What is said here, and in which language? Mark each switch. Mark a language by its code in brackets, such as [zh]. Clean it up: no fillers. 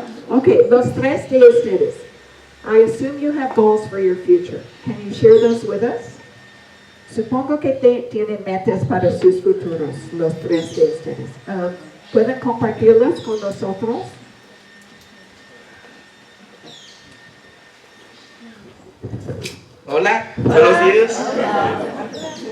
[es] Okay, los tres de ustedes. [en] I assume you have goals for your future. Can you share those with us? [es] Supongo que tienen metas para sus futuros, los tres de ustedes. ¿Pueden compartirlas con nosotros? Hola, buenos días.